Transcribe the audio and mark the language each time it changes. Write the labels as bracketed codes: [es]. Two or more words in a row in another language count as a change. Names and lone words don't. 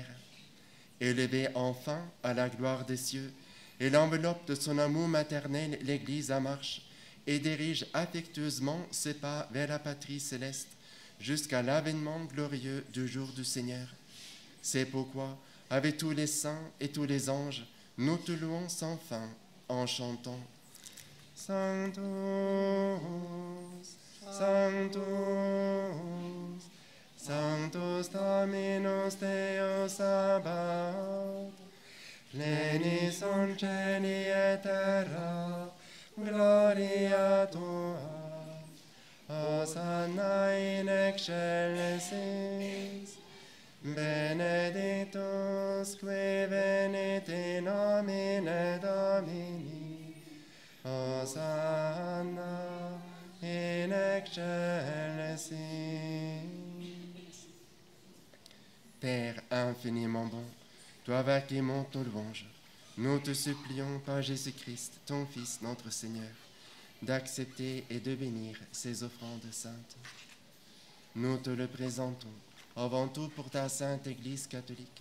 [fr] Élevé enfin à la gloire des cieux, il enveloppe de son amour maternel l'Église en marche et dirige affectueusement ses pas vers la patrie céleste jusqu'à l'avènement glorieux du jour du Seigneur. C'est pourquoi, avec tous les saints et tous les anges, nous te louons sans fin en chantant [la] Sanctus, Sanctus, Sanctus, Christus Dominus Deus Sabaoth, plenis in cieli et terra, gloria tua, Hosanna in excelsis, benedictus qui venit in nomine Domini, Hosanna in excelsis. [fr] Père infiniment bon, toi avec qui monte nos louanges, nous te supplions par Jésus-Christ, ton Fils, notre Seigneur, d'accepter et de bénir ces offrandes saintes. Nous te le présentons, avant tout pour ta sainte Église catholique.